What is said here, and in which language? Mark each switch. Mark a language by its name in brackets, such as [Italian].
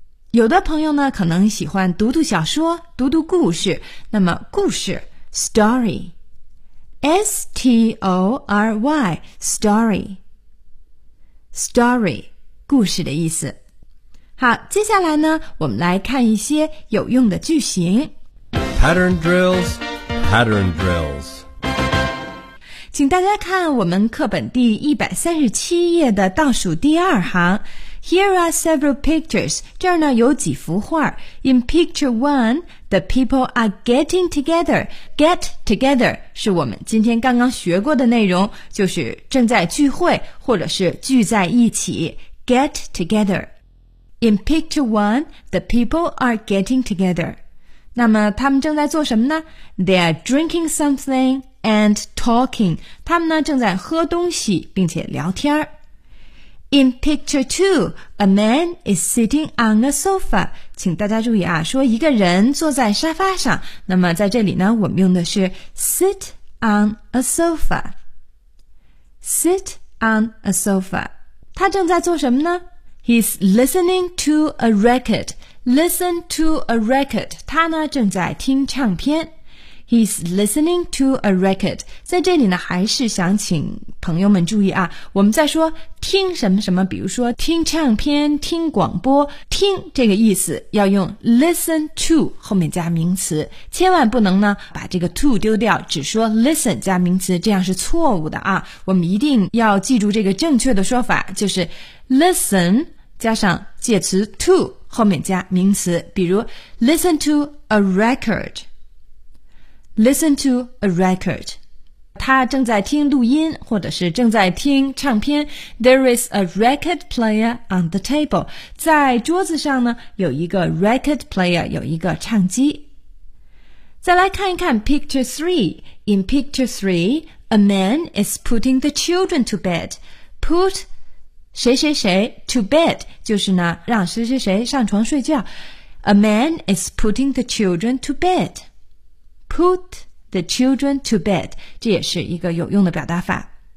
[Chinese] 有的朋友呢可能喜欢读读小说，读读故事，那么故事 [English] story, S-T-O-R-Y, story, story, [Chinese] 故事的意思。好，接下来呢我们来看一些有用的句型。 [English] Pattern drills, pattern drills. [Chinese] 请大家看我们课本第137页的倒数第二行。 [English] Here are several pictures. [Chinese] 这儿呢有几幅画。 [English] In picture one, the people are getting together. Get together [Chinese] 是我们今天刚刚学过的内容，就是正在聚会或者是聚在一起。 [English] Get together. In picture one, the people are getting together. [Chinese] 那么他们正在做什么呢？ [English] They are drinking something. And talking, [Chinese] 他们呢正在喝东西并且聊天。 [English] In picture two, a man is sitting on a sofa. [Chinese] 请大家注意啊，说一个人坐在沙发上。那么在这里呢，我们用的是 [English] sit on a sofa. Sit on a sofa. [Chinese] 他正在做什么呢？ [English] He's listening to a record. Listen to a record. [Chinese] 他呢正在听唱片。 [English] He's listening to a record. [Chinese] 在这里呢还是想请朋友们注意啊，我们在说听什么什么，比如说听唱片听广播，听这个意思要用 listen to 后面加名词，千万不能呢把这个 to 丢掉，只说 listen 加名词，这样是错误的啊。我们一定要记住这个正确的说法，就是 listen 加上介词 to 后面加名词，比如 [English] listen to a recordListen to a record. [Chinese] 他正在听录音或者是正在听唱片。 [English] There is a record player on the table. [Chinese] 在桌子上呢有一个 record player, 有一个唱机。再来看一看 picture 3. [English] In picture 3, a man is putting the children to bed. [Chinese] Put 谁谁谁 to bed, 就是呢让谁谁谁上床睡觉。 [English] A man is putting the children to bed. Put the children to bed, [Chinese] 这也是一个有用的表达法。